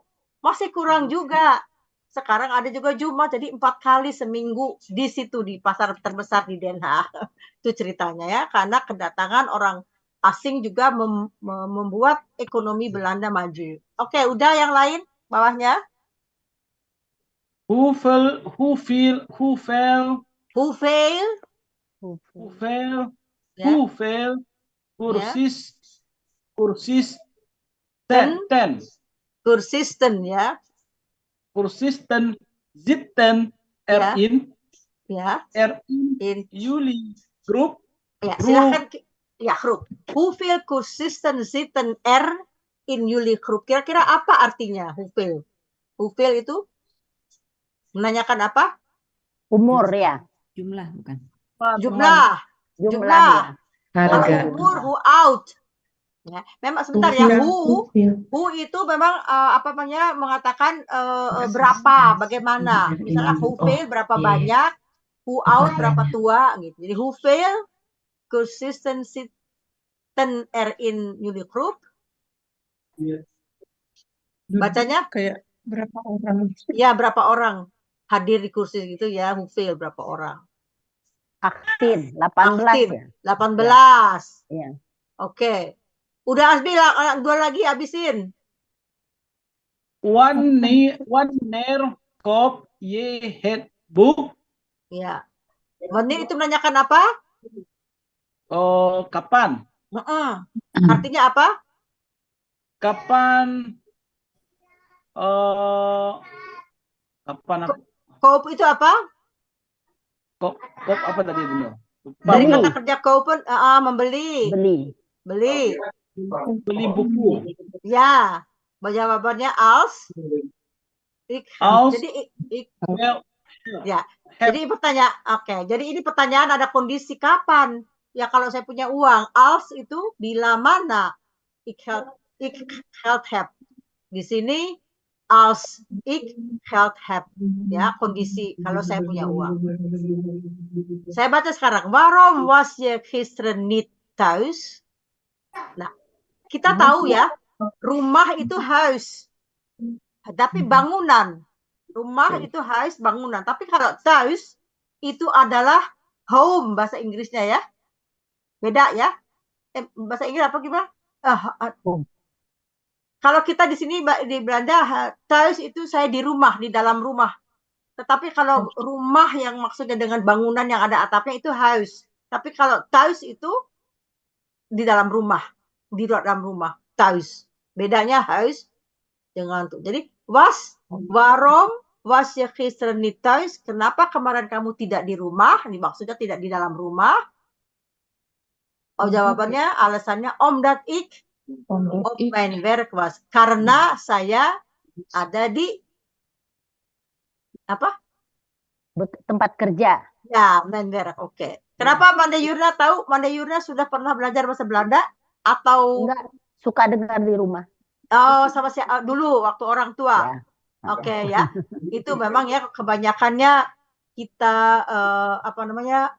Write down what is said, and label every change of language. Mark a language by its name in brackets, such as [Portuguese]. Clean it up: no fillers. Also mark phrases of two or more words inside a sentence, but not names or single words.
[Indonesian] Masih kurang juga. Sekarang ada juga Jumat, jadi 4 kali seminggu di situ, di pasar terbesar di Den Haag. Itu ceritanya ya, karena kedatangan orang asing juga membuat ekonomi Belanda maju. Oke, udah yang lain bawahnya. [Dutch] Hoeveel Kursisten ya. Kursisten zitten in jullie groep. [Indonesian] Ya, silakan. Ya, groep. [Dutch] Hoeveel kursisten zitten in jullie groep? [Indonesian] Kira-kira apa artinya hoeveel? Hoeveel itu menanyakan apa? Umur ya. Jumlah bukan. Jumlah. Ya. Harga. Umur, [Dutch] who out. [Indonesian] Ya, memang sebentar ya, who itu memang mengatakan berapa, bagaimana. Misalnya hoeveel berapa banyak, [Dutch] who out [Indonesian] berapa tua gitu. Jadi [Dutch] hoeveel kursisten zitten in jullie groep. [Indonesian] Bacanya kayak berapa orang? Ya, berapa orang hadir di kursi gitu ya, hoeveel berapa orang. 18 ya. 18. Iya. Oke. Udah Asbi, dua lagi habisin. [Dutch] Wanneer koop je het boek? [Indonesian] Ya. Wanneer itu menanyakan apa? Kapan? Artinya apa? Kapan? Kapan? Koop itu apa? Koop apa tadi Bunda? Dari kata kerja koopen, membeli. Beli buku. Ya, jawabannya als. Jadi ya. Jadi pertanyaan, jadi ini pertanyaan ada kondisi kapan? Ya kalau saya punya uang, als itu bila mana? [Dutch] Ik geld heb. [Indonesian] Di sini [Dutch] als ik geld heb. [Indonesian] Ya, kondisi kalau saya punya uang. Saya baca sekarang. [Dutch] Waarom was je gisteren niet thuis? [Indonesian] Nah, kita tahu ya, rumah itu huis. Tapi bangunan. Rumah itu huis, bangunan. Tapi kalau thuis itu adalah home bahasa Inggrisnya ya. Beda ya. Bahasa Inggris apa gimana? Kalau kita di sini di Belanda, thuis itu saya di rumah, di dalam rumah. Tetapi kalau rumah yang maksudnya dengan bangunan yang ada atapnya itu huis. Tapi kalau thuis itu di dalam rumah, thuis. Bedanya huis dengan tuh. [Dutch] Jadi waarom was je gisteren niet thuis? [Indonesian] Kenapa kemarin kamu tidak di rumah? Ini maksudnya tidak di dalam rumah. Oh, jawabannya alasannya [Dutch] omdat ik op mijn werk was. [Indonesian] Karena saya ada di apa? Tempat kerja. Ya, [Dutch] mijn werk. [Indonesian] Oke. Kenapa Manda Yurna tahu? Manda Yurna sudah pernah belajar bahasa Belanda atau Enggak, suka dengar di rumah. oh sama si dulu waktu orang tua. Ya. Oke ya. Itu memang ya kebanyakannya kita apa namanya?